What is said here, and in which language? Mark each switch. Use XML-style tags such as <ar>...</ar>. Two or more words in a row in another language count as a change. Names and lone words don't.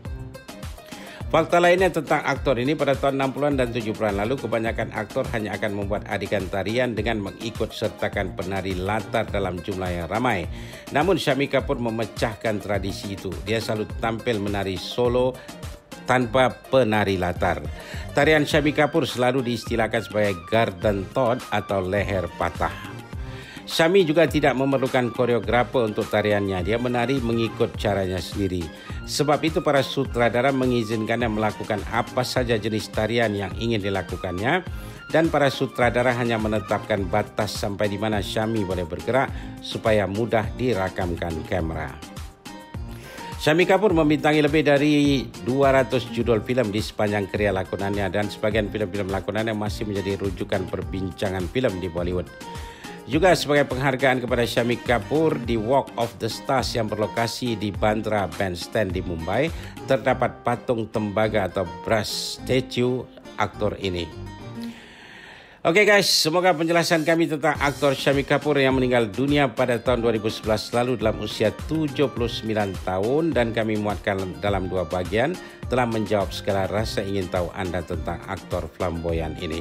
<ms>Fakta lainnya tentang aktor ini, pada tahun 60-an dan 70-an lalu, kebanyakan aktor hanya akan membuat adegan tarian dengan mengikut sertakan penari latar dalam jumlah yang ramai. Namun Shami Kapoor memecahkan tradisi itu. Dia selalu tampil menari solo tanpa penari latar. Tarian Shami Kapoor selalu diistilahkan sebagai</ms> <en>garden thought</en> <ms>atau leher patah. Shami juga tidak memerlukan koreografer untuk tariannya. Dia menari mengikut caranya sendiri. Sebab itu para sutradara mengizinkannya melakukan apa saja jenis tarian yang ingin dilakukannya dan para sutradara hanya menetapkan batas sampai di mana Shami boleh bergerak supaya mudah dirakamkan kamera. Shami Kapoor membintangi lebih dari 200 judul filem di sepanjang karya lakonannya dan sebagian filem-filem lakonannya masih menjadi rujukan perbincangan filem di Bollywood. Juga sebagai penghargaan kepada Shami Kapoor, di Walk of the Stars yang berlokasi di Bandra Bandstand di Mumbai, terdapat patung tembaga atau</ms> <en>brass statue</en> <ms>aktor ini. Oke guys, semoga penjelasan kami tentang aktor Shami Kapoor yang meninggal dunia pada tahun 2011 lalu dalam usia 79 tahun dan kami muatkan dalam 2 bagian telah menjawab segala rasa ingin tahu anda tentang aktor flamboyan ini.</ms>